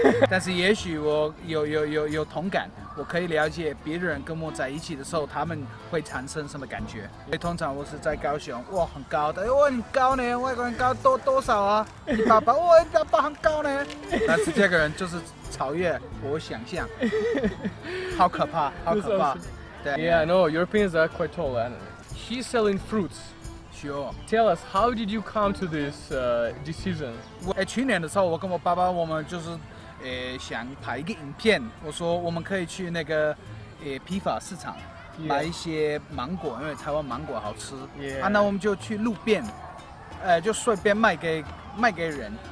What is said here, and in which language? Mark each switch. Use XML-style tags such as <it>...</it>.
<zh>但是也许我有同感，我可以了解别人跟我在一起的时候，他们会产生什么感觉。因为通常我是在高雄，哇，很高的，我很高呢，外国人高多少啊？188，我188很高呢。但是这个人就是超越我想象，好可怕，好可怕。对</zh> <en>Yeah, no, Europeans are quite tall. And he's selling fruits. Sure. Tell us, how did you come to this decision?</en> <zh>去年的时候，我跟我爸爸，我们就是想拍一个影片。我说我们可以去那个批发市场买一些芒果，因为台湾芒果好吃。那我们就去路边，就随便卖给人。</zh>